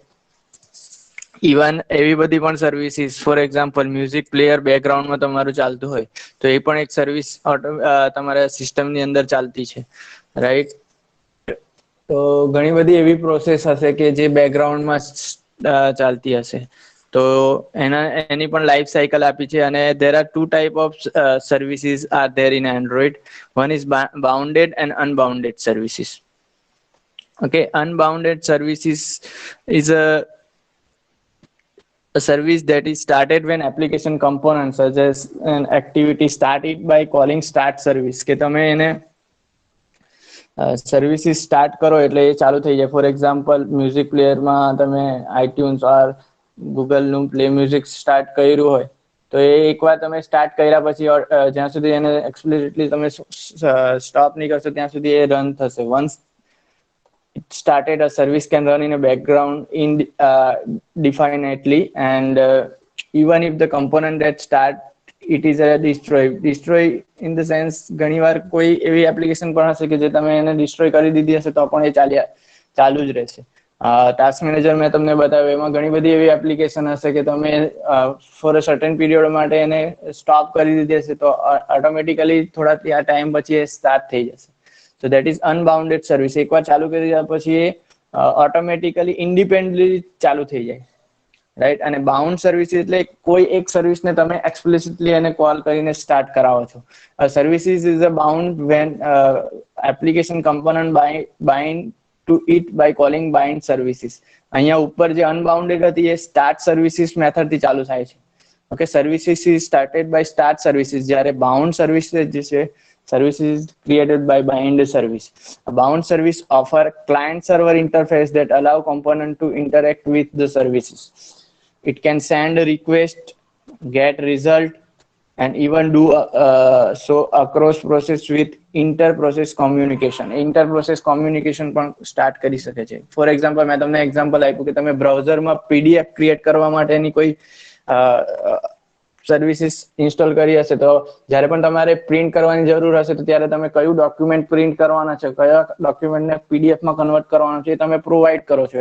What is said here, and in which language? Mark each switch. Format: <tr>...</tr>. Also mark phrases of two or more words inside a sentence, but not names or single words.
<gu>ઇવન એવી બધી પણ સર્વિસીસ,</gu> <en>for example music player</en> <gu>બેકગ્રાઉન્ડમાં તમારું ચાલતું હોય તો એ પણ એક સર્વિસ તમારા સિસ્ટમની અંદર ચાલતી છે, રાઈટ? તો ઘણી બધી એવી પ્રોસેસ હશે કે જે બેકગ્રાઉન્ડમાં ચાલતી હશે. તો એની પણ લાઈફ સાયકલ આપી છે.</gu> <en>અને there are two type of services are there in Android. One is bounded and unbounded services. Okay, unbounded services is a service that is started when application components such as an activity started by calling start service.</en> <gu>કે તમે એને સર્વિસીસ સ્ટાર્ટ કરો એટલે એ ચાલુ થઈ જાય.</gu> <en>for example</en> <gu>મ્યુઝિક પ્લેયરમાં તમે આઈટ્યુન્સ ઓર ગૂગલનું પ્લે મ્યુઝિક સ્ટાર્ટ કર્યું હોય તો એ એકવાર તમે સ્ટાર્ટ કર્યા પછી જ્યાં સુધી એને એક્સપ્લિસિટલી તમે સ્ટોપ નહીં કરશો ત્યાં સુધી એ રન થશે.</gu> <en>વન્સ it started, a service can run in a background indefinitely, and even if the component that start it is a destroy in the sense</en> <gu>ઘણી વાર કોઈ એવી એપ્લિકેશન પણ હશે કે જે તમે એને ડિસ્ટ્રોય કરી દીધી હશે તો પણ એ ચાલુ જ રહેશે.</gu> <en>task manager</en> <gu>મેં તમને બતાવ્યું એમાં ઘણી બધી એવી એપ્લિકેશન હશે કે તમે</gu> <en>for a certain period</en> <gu>માટે એને સ્ટોપ કરી દીધી હશે તો ઓટોમેટિકલી થોડા ટાઈમ પછી એ સ્ટાર્ટ થઈ જશે.</gu> <en>So that is unbounded service.</en> <gu>એકવાર ચાલુ કરી દીધા પછી એ ઓટોમેટિકલી ઇન્ડિપેન્ડન્ટલી ચાલુ થઈ જાય, રાઈટ. અને</gu> <en>bound service</en> <gu>એટલે કોઈ એક સર્વિસને તમે એક્સપ્લિસિટલી એને કોલ કરીને સ્ટાર્ટ કરાવો છો.</gu> <en>services is a bound when application component bind to it by calling bind services.</en> <gu>અહીંયા ઉપર જે અનબાઉન્ડેડ હતી એ</gu> <en>start services</en> <gu>મેથડથી ચાલુ થાય છે.</gu> <en>okay, services is started by start services,</en> <gu>જ્યારે બાઉન્ડ સર્વિસ જે છે</gu> <en>services created by bind service. A bound service offer client server interface that allow component to interact with the services. It can send a request, get result, and even do so across process with inter-process communication. Inter-process communication</en> <gu>પણ સ્ટાર્ટ કરી શકે છે.</gu> <en>for example</en> <gu>મેં તમને એક્ઝામ્પલ આપ્યું કે તમે બ્રાઉઝરમાં પીડીએફ ક્રિએટ કરવા માટેની કોઈ સર્વિસીસ ઇન્સ્ટોલ કરી હશે તો જ્યારે પણ તમારે પ્રિન્ટ કરવાની જરૂર હશે તો ત્યારે તમે કયું ડોક્યુમેન્ટ પ્રિન્ટ કરવાના છે, કયા ડોક્યુમેન્ટને પીડીએફમાં કન્વર્ટ કરવાનું છે એ તમે પ્રોવાઈડ કરો છો.</gu>